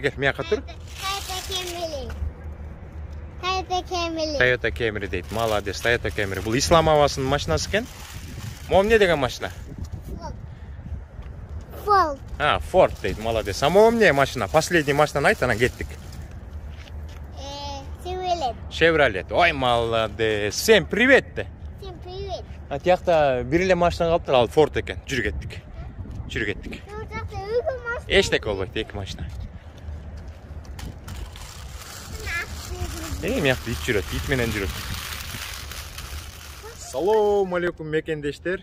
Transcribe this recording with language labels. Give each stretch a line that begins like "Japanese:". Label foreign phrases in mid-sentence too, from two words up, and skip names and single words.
Kyrgyz: Кел, мыякка тур. Toyota Camry дейт. Молодец, Toyota Camry. Бул Исламабаддын машинасы экен. Могу эмне деген машина? Ford. Ford дейт. Молодец. Могу эмне машина? Последний машинаны айт, анан кеттик. Chevrolet. Ой, молодец.
Russian: Всем привет
Kyrgyz: де.
Russian: Всем привет.
Kyrgyz: Тиякта бир эле машина калыптыр, ал Ford экен. Жүрүп кеттик. Эчтеке болбойт, эки машина. Мыякта ит жүрөт, ит менен жүрөт. Салам алейкум мекендештер.